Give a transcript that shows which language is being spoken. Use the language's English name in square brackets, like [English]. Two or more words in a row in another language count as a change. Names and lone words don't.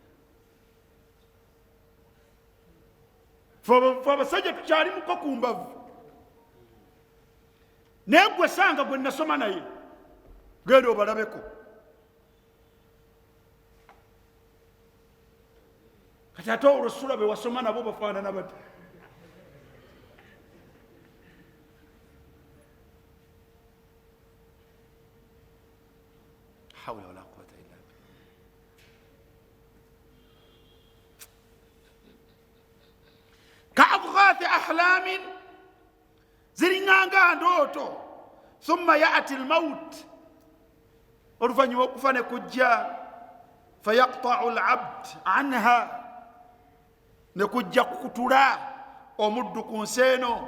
[Ganda] Fe abasajja tukyali muko ku mbavu, naye gwe sanga gwe nasoma naye genda obalabeko. Kati ate olwo sula be wasoma nabo bafaanana bati. [Arabic] حول ولا قوة إلا بالله. كأضغاث أحلام, [Ganda] ziringanga ndooto. [Arabic] ثم يأتي الموت, [Ganda] oluvannyuma okufa ne kujja. [Arabic] فيقطع العبد عنها, [Ganda] ne kujja kukutula omuddu ku nsi eno.